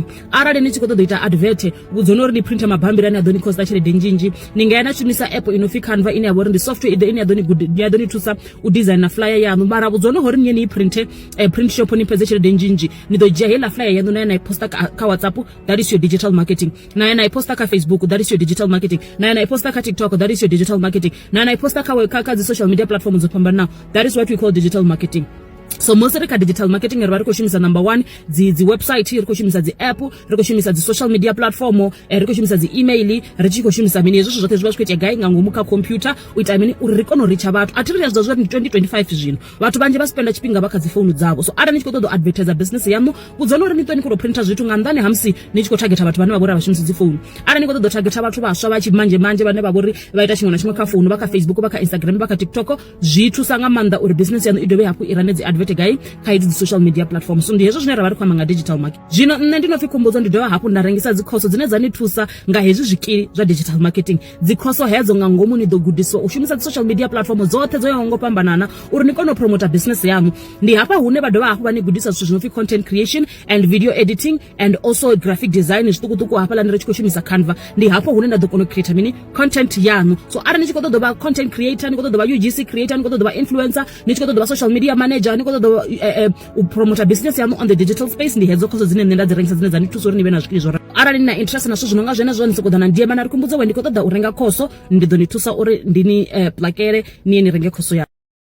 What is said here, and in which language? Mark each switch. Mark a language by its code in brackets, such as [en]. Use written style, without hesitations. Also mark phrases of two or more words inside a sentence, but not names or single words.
[ve] Arali ni tshi khou ṱoḓa u ita advert vhudzoni uri ni printa mabambiri ane a ḓo ni costa tshelede nnzhi, ni nga ya na shumisa app ino pfi Canva ine ya vhori ndi software ine ya ḓo ni thusa u design na flyer yanu. Mara vhudzoni hori ni printe [en] print shop [ve] ni pfedze tshelede nnzhi, ni ḓo dzhia hela flyer yanu na ya posta kha WhatsApp, [en] that is your digital marketing. [ve] Na ya posta kha Facebook, [en] that is your digital marketing. [ve] Na ya posta kha TikTok, [en] that is your digital marketing. [ve] Na posta kha dzi [en] social media platforms [ve] dzo fhambanaho, [en] that is what we call digital marketing. [ve] So musi ri kha [en] digital marketing [ve] riva ri khou shumisa number 1 dzi website, ri khou shumisa dzi app, ri khou shumisa dzi [en] social media platform, [ve] ri khou shumisa dzi email, ri tshi khou shumisa mini hezwo zwoṱhe zwi vha zwi khou itea gai nga ngomu kha computer u ita mini uri ri kone u richa vhathu. A thi ri yazwa zwori 2025 zwino vhathu vanzhi vha spenda tshifhinga vha kha dzi phone dzavho. So arali ni tshi khou ṱoḓa u [en] advertise business [ve] yanu vhudzani uri ni ṱwe ni khou printa zwithu nga nnḓani ha musi ni tshi khou targeta vhathu vhane vha vhori vha shumisa dzi phone. Arali ni khou ṱoḓa u targeta vhathu vhaswa vha tshi manje vhane vha vhori vha ita tshiṅwe na tshiṅwe kha phone, vha kha Facebook, vha kha Instagram, vha kha TikTok, zwi thusa nga maanḓa uri business yanu i dovhe hafhu i rane dzi advert gai kha dzi [en] social media platforms. [ve] So ndi hezwo zwine ravha ri khou amba nga [en] digital marketing. [ve] Zwino nṋe ndi no pfi Khumbudzo ndi dovha hafhu nda rengisa dzi khoso dzine dza ni thusa nga hezwi zwikili zwa [en] digital marketing. [ve] Dzi khoso hedzo nga ngomu ni ḓo gudiswa u shumisa dzi [en] social media platform [ve] dzoṱhe dzo yaho ngo fhambanana uri ni kone u promote business yanu. Ndi hafha hune vha dovha hafhu vha ni gudisa zwithu zwino pfi [en] content creation and video editing and also graphic design [ve] zwiṱukuṱuku hafha ḽa ni ri tshi khou shumisa Canva. Ndi hafho hune nda ḓo kona u create mini content yanu. So arali ni tshi khou ṱoḓa vha [en] content creator, [ve] ni khou ṱoḓa vha [en] UGC creator, [ve] ni khou ṱoḓa vha influencer, ni tshi khou ṱoḓa vha [en] social media manager, [ve] ni khou ṱoḓa u [en] promote business [ve] yanu [en] on the digital space, [ve] ndi hedzo khoso dzine nṋe nda dzi rengisa dzine dza ni thusa uri ni vhe na zwikili zwo. Arali ni na interest na zwithu zwinonga zwene zwo ni sokou ḓa na DM na ri Khumbudzo we ndi khou ṱoḓa u renga khoso, ndi ḓo ni thusa uri ndi ni plakele ni renge khoso ya.